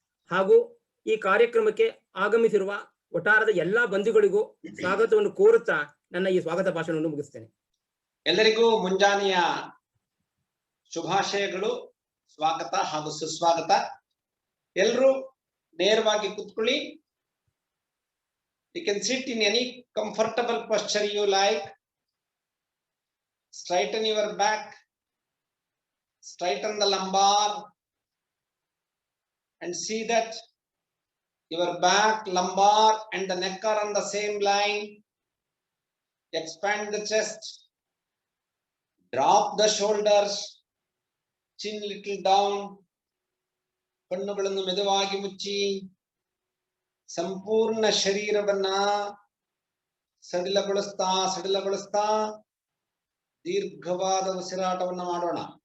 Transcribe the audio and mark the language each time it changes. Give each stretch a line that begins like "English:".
Kannada: ಹಾಗೂ ಈ ಕಾರ್ಯಕ್ರಮಕ್ಕೆ ಆಗಮಿಸಿರುವ ಒಟ್ಟಾರದ ಎಲ್ಲಾ ಬಂಧುಗಳಿಗೂ ಸ್ವಾಗತವನ್ನು ಕೋರುತ್ತಾ ನನ್ನ ಈ ಸ್ವಾಗತ ಭಾಷಣವನ್ನು ಮುಗಿಸ್ತೇನೆ. ಎಲ್ಲರಿಗೂ ಮುಂಜಾನೆಯ ಶುಭಾಶಯಗಳು, ಸ್ವಾಗತ ಹಾಗೂ ಸುಸ್ವಾಗತ. ಎಲ್ಲರೂ ನೇರವಾಗಿ ಕೂತ್ಕೊಳ್ಳಿ.
English: You can sit in any comfortable posture you like. Straighten your back, straighten the lumbar, and see that your back, lumbar, and the neck are on the same line. Expand the chest, drop the shoulders, chin little down,
Kannada: ಕಣ್ಣುಗಳನ್ನು ಮೆದುವಾಗಿ ಮುಚ್ಚಿ ಸಂಪೂರ್ಣ ಶರೀರವನ್ನ ಸಡಿಲಗೊಳಿಸ್ತಾ ದೀರ್ಘವಾದ ಉಸಿರಾಟವನ್ನ ಮಾಡೋಣ.